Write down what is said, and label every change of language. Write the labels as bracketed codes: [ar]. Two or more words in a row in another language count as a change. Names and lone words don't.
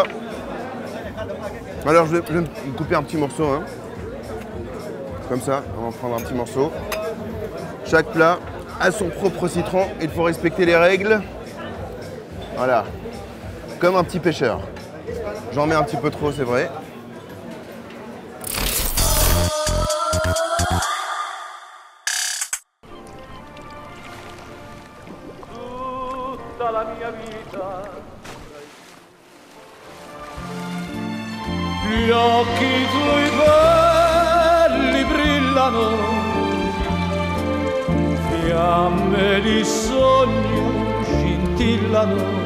[fr] Alors je vais me couper un petit morceau, hein. Comme ça, on va en prendre un petit morceau. Chaque plat a son propre citron, il faut respecter les règles. Voilà, comme un petit pêcheur. J'en mets un petit peu trop, c'est vrai. [it] Gli occhi tuoi belli brillano, fiamme di sogno scintillano.